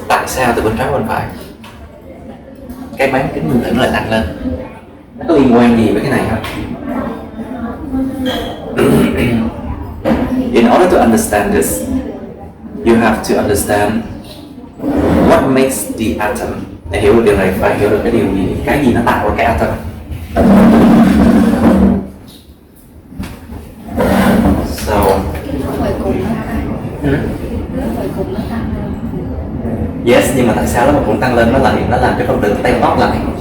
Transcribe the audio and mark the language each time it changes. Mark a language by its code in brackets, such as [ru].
[vi] Tại sao từ bên trái bên phải cái bán kính nguyên tử nó lại tăng lên? Nó có liên quan gì với cái này không? [en] In order to understand this, you have to understand what makes the atom. [vi] Để hiểu được điều này phải hiểu được cái gì nó tạo ra cái atom. [en] So, yes, [vi] nhưng mà tại sao nó cũng tăng lên, nó làm cái phần tử tăng tốc lại.